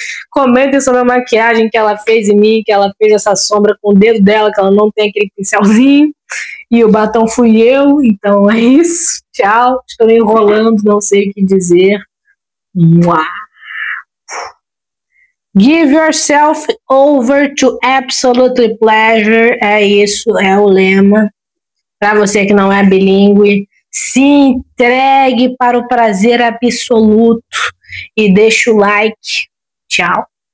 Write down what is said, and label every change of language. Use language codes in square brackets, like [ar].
[pt] Comentem sobre a maquiagem que ela fez em mim, que ela fez essa sombra com o dedo dela, que ela não tem aquele pincelzinho. E o batom fui eu, então é isso. Tchau, estou enrolando, não sei o que dizer. Mua. [en] Give yourself over to absolute pleasure. [pt] É isso, é o lema. Para você que não é bilíngue, se entregue para o prazer absoluto e deixa o like. Tchau.